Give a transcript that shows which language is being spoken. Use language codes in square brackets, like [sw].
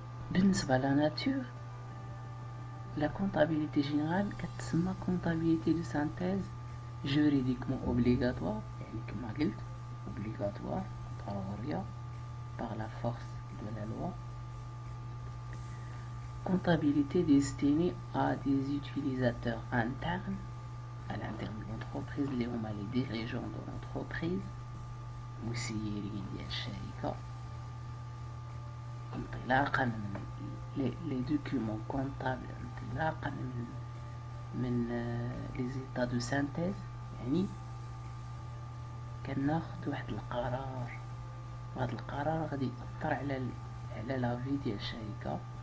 [ar] بالنسبه لا ناتور، لا كونطابيلتي جينيرال كتسمى كونطابيلتي دو سانتيز جوريديكمون اوبليغاتوار، يعني كما قلت اوبليغاتوار ضروريه [fr] par la force de la loi. Comptabilité destinée à des utilisateurs internes à l'interne de l'entreprise [ar] اللي هما [fr] les dirigeants de l'entreprise، [ar] مسيرين ديال الشركة، انطلاقا من [fr] les documents comptables، [ar] انطلاقا من [fr] les états de synthèse. [ar] يعني كناخد واحد القرار، وهذا القرار غادي يأثر على لافي ديال الشركة.